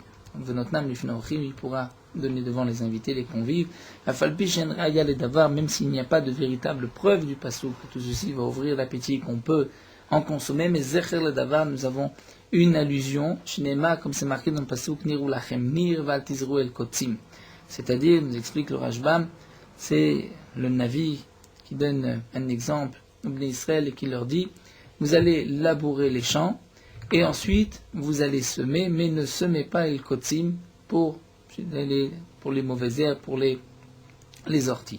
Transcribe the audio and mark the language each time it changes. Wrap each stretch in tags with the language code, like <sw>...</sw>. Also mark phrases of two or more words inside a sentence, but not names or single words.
<fr>Donc,</fr> <he>ונותנם לפני האורחים,</he> <fr>il pourra donner devant les invités, les convives. Même s'il n'y a pas de véritable preuve du passouk, que tout ceci va ouvrir l'appétit, qu'on peut en consommer, mais</fr> <he>זכר לדבר,</he> <fr>nous avons une allusion, Shinema, comme c'est marqué dans le passouk,</fr> <he>נירו לכם ניר ואל תזרעו אל קוצים.</he> <fr>C'est-à-dire, nous explique le Rashbam, c'est le Navi qui donne un exemple au</fr> <he>בני ישראל</he> <fr>et qui leur dit, vous allez labourer les champs, et ensuite vous allez semer, mais ne semez pas</fr> <he>אל קוצים</he> <fr>pour les mauvaises herbes, pour les orties.</fr>